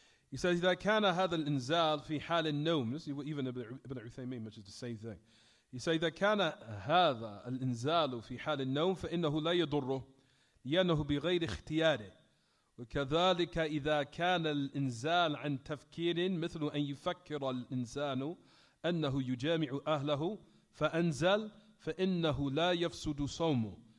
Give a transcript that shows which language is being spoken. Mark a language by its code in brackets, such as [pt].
[en] He says, [ar] إذا كان هذا الإنزال في حال النوم. [en] This is even Ibn Uthaymin, which is the same thing. He says, [ar] إذا كان هذا الإنزال في حال النوم فإنه لا يضره لأنه بغير اختياره. وكذلك إذا كان الإنزال عن تفكير مثل أن يفكر الإنسان أنه يجامع أهله فأنزل فإنه لا يفسد صومه.